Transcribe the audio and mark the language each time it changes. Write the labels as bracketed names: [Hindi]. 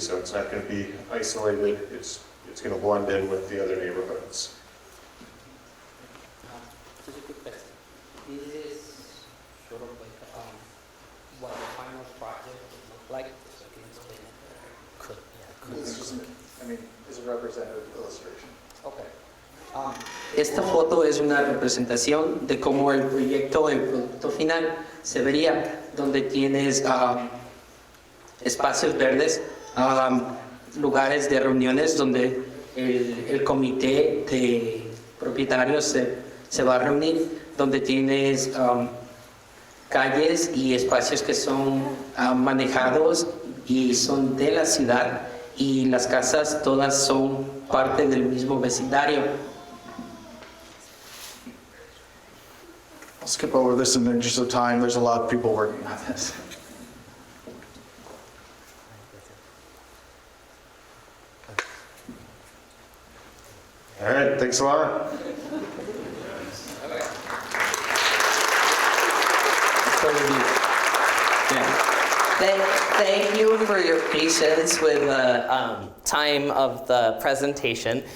[English] So it's not going to be isolated. It's going to blend in with the other neighborhoods. Just a quick question. This is sort of like what the final project would look like. So can you explain it? This is, is a representative illustration. Okay. [Spanish] Esta foto es una representación de cómo el producto final se vería, donde tienes espacios verdes, lugares de reuniones donde el comité de propietarios se va a reunir, donde tienes calles y espacios que son manejados y son de la ciudad, y las casas todas son parte del mismo vecindario. [English] I'll skip over this in the interest of time. There's a lot of people working on this. All right, thanks a lot. Thank you for your patience with the time of the presentation.